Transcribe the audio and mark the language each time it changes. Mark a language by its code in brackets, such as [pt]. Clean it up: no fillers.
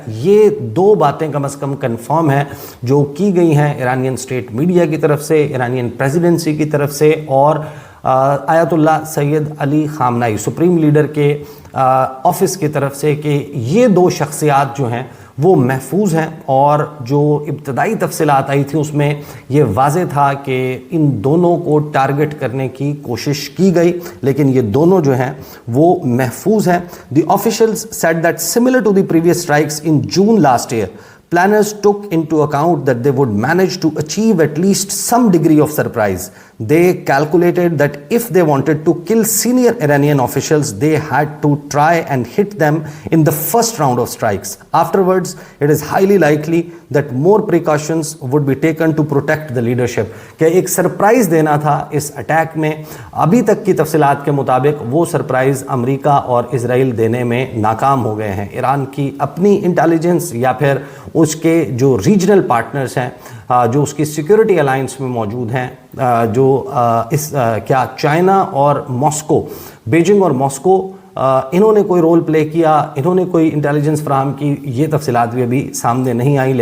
[ur] یہ 2 باتیں کم از کم کنفرم ہیں جو کی گئی ہیں ایرانین اسٹیٹ میڈیا کی طرف سے, ایرانین پریزیڈنسی کی طرف سے, اور آیت اللہ سید علی خامنائی سپریم لیڈر کے آفس کی طرف سے, کہ یہ 2 شخصیات جو ہیں وہ محفوظ ہیں. اور جو ابتدائی تفصیلات آئی تھیں اس میں یہ واضح تھا کہ ان دونوں کو ٹارگٹ کرنے کی کوشش کی گئی, لیکن یہ دونوں جو ہیں وہ محفوظ ہیں. [en] The officials said that similar to the previous strikes in June last year, planners took into account that they would manage to achieve at least some degree of surprise. They calculated that if they wanted to kill senior Iranian officials, they had to try and hit them in the first round of strikes. Afterwards, it is highly likely that more precautions would be taken to protect the leadership. [ur] کہ ایک surprise دینا تھا اس attack میں. ابھی تک کی تفصیلات کے مطابق وہ سرپرائز امریکہ اور اسرائیل دینے میں ناکام ہو گئے ہیں. ایران کی اپنی انٹیلیجنس یا پھر اس کے جو ریجنل پارٹنرز ہیں, جو اس کی سیکیورٹی الائنس میں موجود ہیں, جو کیا چائنا اور ماسکو, بیجنگ اور ماسکو, انہوں نے کوئی رول پلے کیا, انہوں نے کوئی انٹیلیجنس فراہم کی, یہ تفصیلات بھی ابھی سامنے نہیں آئی.